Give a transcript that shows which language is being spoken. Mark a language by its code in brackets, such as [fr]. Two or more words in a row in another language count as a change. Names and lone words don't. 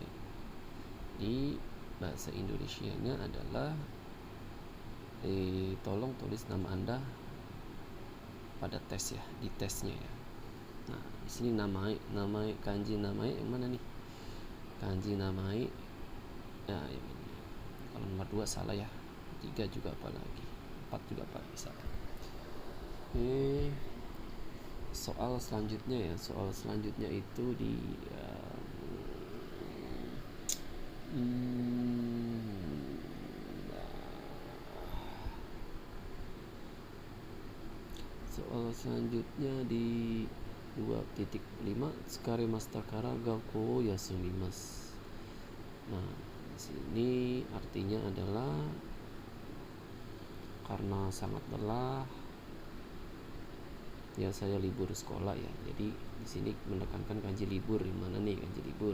[id] Di bahasa Indonesianya adalah tolong tulis nama Anda pada tes ya, di tesnya ya. Nah, di sini [ja] 名前漢字名前 [id] yang mana nih? [ja] 漢字名前 [id] ya yang ini. Kalau nomor 2 salah ya. 3 juga apa lagi? 4 juga apa lagi salah. Soal selanjutnya ya. Soal selanjutnya itu di soal selanjutnya di 2.5 [ja] 疲れましたから学校休みます. [id] Nah, di sini artinya adalah karena sangat lelah ya saya libur sekolah ya. Jadi di sini menekankan kanji libur. Di mana nih kanji libur?